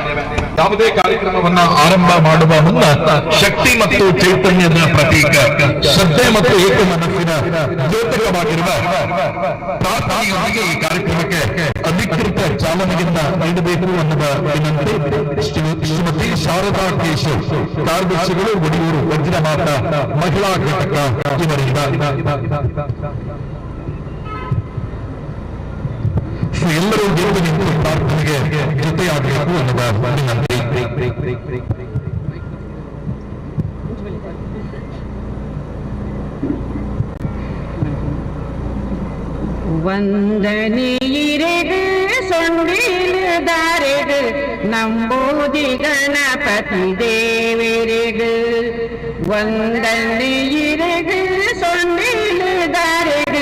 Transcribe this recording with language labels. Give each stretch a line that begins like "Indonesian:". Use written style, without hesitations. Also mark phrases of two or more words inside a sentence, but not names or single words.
Kannada: ಯಾವುದೇ ಕಾರ್ಯಕ್ರಮವನ್ನ ಆರಂಭ ಮಾಡುವ ಮುನ್ನ ಶಕ್ತಿ ಮತ್ತು ಚೈತನ್ಯದ ಪ್ರತೀಕ ಶ್ರದ್ಧೆ ಮತ್ತು ಏಕ ಮನಸ್ಸಿನ ದ್ಯೋತಕವಾಗಿರುವ ಪ್ರಾರ್ಥನೆಯೊಂದಿಗೆ ಈ ಕಾರ್ಯಕ್ರಮಕ್ಕೆ ಅಧಿಕೃತ ಚಾಲನೆಯಿಂದ ನೀಡಬೇಕು ಅನ್ನುವ ವಿನಂತಿ ಶ್ರೀಮತಿ ಶಾರದಾ ಕೇಶವ್, ಕಾರ್ಯದರ್ಶಿಗಳು, ಒಡಿಯೂರು ವಜ್ರಮಾತ ಮಹಿಳಾ ಘಟಕ ಇವರಿಂದ. ಎಲ್ಲರೂ ಗೆದ್ದು ನಿಂತು ಪ್ರಾರ್ಥನೆಗೆ ಜೊತೆಯಾಗಬೇಕು ಅನ್ನುವ ವಿನಂತಿ.
Tulu: ವಂದನೆಯಿರೆಗೆ ಸೊಂಡಿಲುದಾರೆಗೆ ನಂಬೂದಿ ಗಣಪತಿ ದೇವರೆಗೆ ವಂದನೆಯಿರೆಗೆ ಸೊಂಡಿಲುದಾರೆಗೆ